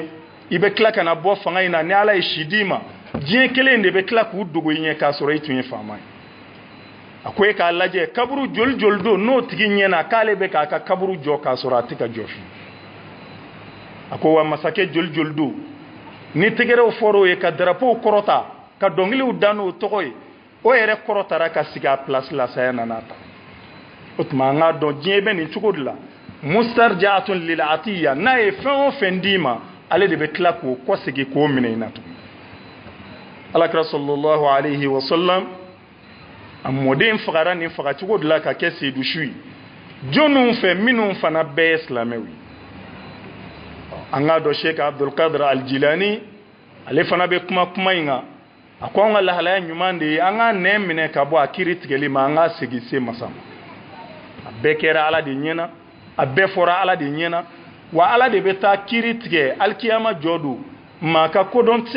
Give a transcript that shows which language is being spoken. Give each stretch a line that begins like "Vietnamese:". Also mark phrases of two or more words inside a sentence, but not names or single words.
Bambara: i bɛ tila ka na bɔ fanga in na ni Ala ye si d'i ma diɲɛ kelen de bɛ tila k'u dogo i ɲɛ k'a sɔrɔ i tun ye faama ye a ko e k'a lajɛ kaburu joli joli don n'o tigi ɲɛna k'ale bɛ k'a ka kaburu jɔ k'a sɔrɔ a tɛ ka jɔ fiyewu a ko wa masakɛ joli joli don ni tɛgɛrɛw fɔr'o ye ka drapeau kɔrɔta ka dɔnkiliw da n'o tɔgɔ ye o yɛrɛ kɔrɔtara ka sigi a place la saya nana ta o tuma an k'a dɔn diɲɛ bɛ nin cogo de la
Arabic: مسترجعة للعطية
Bambara: n'a ye fɛn o fɛn d'i ma ale de bɛ tila k'o kɔsegi k'o minɛ i na tugun alakira
Arabic: صلى الله عليه وسلم
Bambara: a mɔden fagara nin fagacogo de la ka kɛ seedusu ye jɔnniw fɛ minnu fana bɛɛ ye silamɛw ye an k'a dɔn Sheikh Abdul Qadir al-Jilani ale fana bɛ kuma in kan a ko an ka lahalaya ɲuman de ye an k'a nɛn minɛ ka bɔ a kiiri tigɛli ma an k'a segin se masa ma a bɛɛ kɛra Ala de ɲɛna a bɛɛ fɔra Ala de ɲɛna wa Ala de bɛ taa kiiri tigɛ alikiyama jɔ don maa ka kodɔn tɛ se